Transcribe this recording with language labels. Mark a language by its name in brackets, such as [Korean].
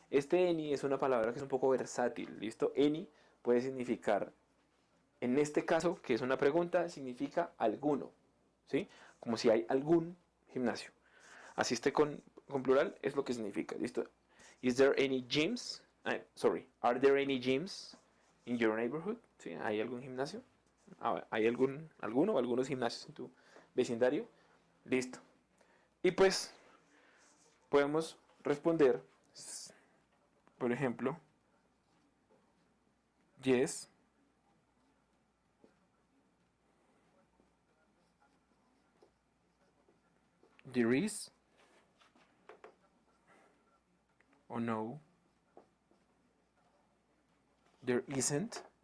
[Spanish] Este any es una palabra que es un poco versátil, ¿listo? Any puede significar, en este caso, que es una pregunta, significa alguno, ¿sí? Como si hay algún gimnasio. Así esté con plural, es lo que significa, ¿listo? [English] Is there any gyms? Are there any gyms in your neighborhood? [Spanish] ¿Sí? ¿Hay algún gimnasio? ¿Hay alguno o algunos gimnasios en tu vecindario? Listo. Y pues podemos responder, por ejemplo, [English] yes, there is, [Spanish] o [English] no, there isn't.